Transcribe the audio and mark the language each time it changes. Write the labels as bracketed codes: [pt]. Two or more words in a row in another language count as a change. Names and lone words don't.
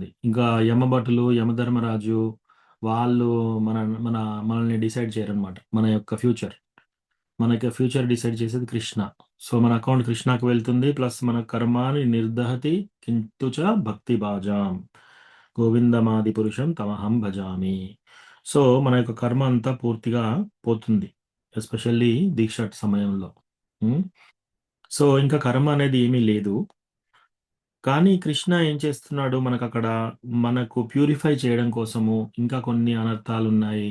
[te] ఇంకా యమభటులు, యమధర్మరాజు వాళ్ళు మన మన మనల్ని డిసైడ్ చేయరనమాట. మన యొక్క ఫ్యూచర్ డిసైడ్ చేసేది కృష్ణ. సో మన అకౌంట్ కృష్ణకి వెళ్తుంది. ప్లస్ మన [sa] కర్మాని నిర్దహతి కింతుచ భక్తి బాజాం గోవిందమాది పురుషం తమహం భజామి. [te] సో మన యొక్క కర్మ అంతా పూర్తిగా పోతుంది, ఎస్పెషల్లీ దీక్ష సమయంలో. సో ఇంకా కర్మ అనేది ఏమీ లేదు. కానీ కృష్ణ ఏం చేస్తున్నాడు, మనకు అక్కడ మనకు ప్యూరిఫై చేయడం కోసము ఇంకా కొన్ని అనర్థాలు ఉన్నాయి.